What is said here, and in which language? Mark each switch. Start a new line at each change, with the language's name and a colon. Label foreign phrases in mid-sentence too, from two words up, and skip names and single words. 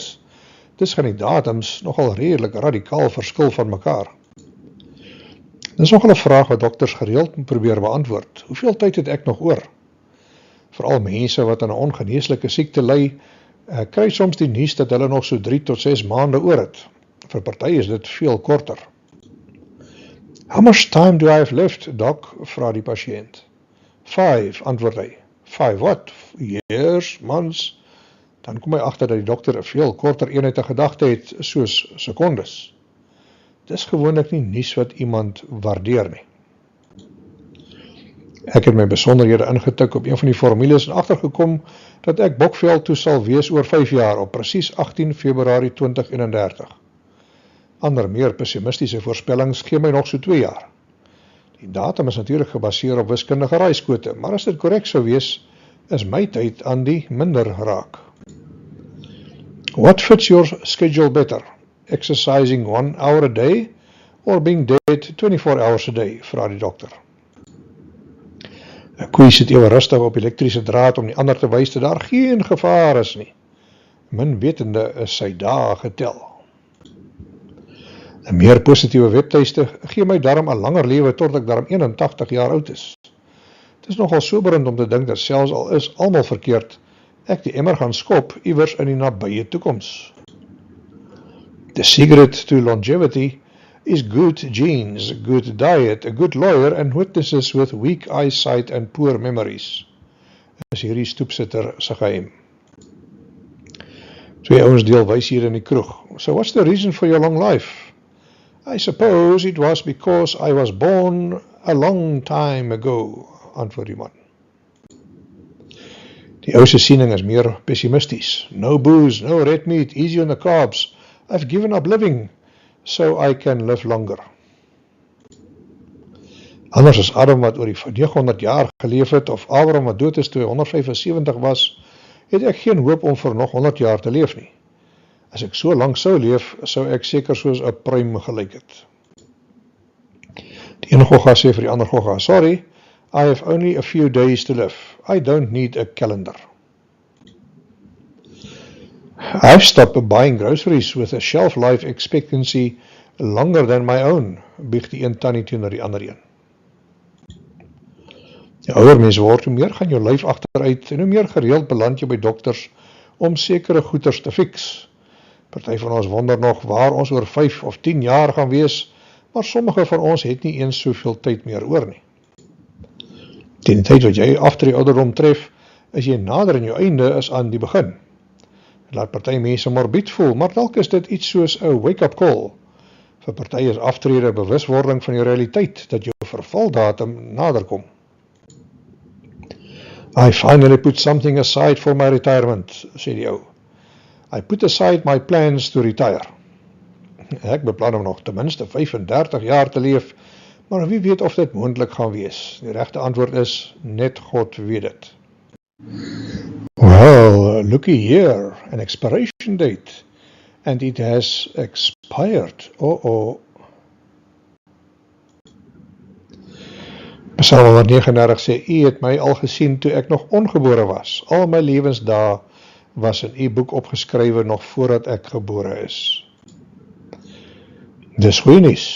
Afrikaans: Dis gaan die datums nogal redelik radikaal verskil van mekaar. Dis nogal 'n vraag wat dokters gereeld moet probeer beantwoord. Hoeveel tyd het ek nog oor? Veral mense wat aan 'n ongeneeslike siekte ly, kry soms die nuus dat hulle nog so 3 tot 6 maande oor het. Vir party is dit veel korter.
English: How much time do I have left, doc?
Afrikaans: Vra die pasiënt. 5, antwoord hy. 5 what?
English: Years, months?
Afrikaans: Dan kom hy agter dat die dokter 'n veel korter eenheid 'n gedagte het, soos sekondes. Dis gewoonlik nie nuus wat iemand waardeer nie. Ek het my besonderhede ingetik op een van die formules en agtergekom dat ek bokvel toe sal wees oor 5 jaar op presies 18 Februarie 2031. Ander meer pessimistiese voorspellings gee my nog so 2 jaar. Die datum is natuurlik gebaseer op wiskundige raaiskote, maar as dit korrek sou wees, is my tyd aan die minder raak.
English: What fits your schedule better? Exercising 1 hour a day or being dead 24 hours a day?
Afrikaans: Vra die dokter. 'n Koei sit ewe rustig op elektriese draad om die ander te wys dat daar geen gevaar is nie. Min wetende is sy dae getel. 'n Meer positiewe webtuiste gee my darm 'n langer lewe tot ek darm 81 jaar oud is. Het is nogal soberend om te dink dat selfs al is almal verkeerd, ek die emmer gaan skop iewers in die nabye toekoms.
English: The secret to longevity is good genes, good diet, a good lawyer and witnesses with weak eyesight and poor memories.
Afrikaans: Is hierdie stoepsitter se geheim. 2 ouens deel wys hier in die kroeg.
English: So what's the reason for your long life? I suppose it was because I was born a long time ago,
Afrikaans: antwoord die man. Die ou se siening is meer pessimisties.
English: No booze, no red meat, easy on the carbs. I've given up living, so I can live longer.
Afrikaans: Anders as Adam wat oor die 900 jaar geleef het, of Abraham wat dood is toe hy 175 was, het ek geen hoop om vir nog 100 jaar te leef nie. As ek so lank sou leef, sou ek seker soos 'n pruim gelyk het. Die ene gogga sê vir die ander gogga,
English: sorry, I have only a few days to live. I don't need a calendar. I've stopped buying groceries with a shelf life expectancy longer than my own,
Afrikaans: bieg die een tannie teenoor die ander een. Die ouer mens word, hoe meer gaan jou lyf agteruit en hoe meer gereeld beland jy by dokters om sekere goeters te fix. Party van ons wonder nog waar ons oor 5 of 10 jaar gaan wees, maar sommige van ons het nie eens soveel tyd meer oor nie. Teen die tyd wat jy agter die ouderdom tref, is jy nader aan jou einde as aan die begin. Dit laat party mense morbied voel, maar dalk is dit iets soos 'n
English: wake-up call.
Afrikaans: Vir party is aftrede 'n bewuswording van die realiteit dat jou vervaldatum naderkom.
English: I finally put something aside for my retirement,
Afrikaans: sê die ou.
English: I put aside my plans to retire.
Afrikaans: Ek beplan om nog ten minste 35 jaar te leef, maar wie weet of dit moontlik gaan wees. Die regte antwoord is, net God weet dit.
English: Well, looky here, an expiration date, and it has expired.
Afrikaans: Psalm 139 sê, U het my al gesien toe ek nog ongebore was. Al my lewensdae was in U boek opgeskrywe nog voordat ek gebore is. Dis goeie nuus.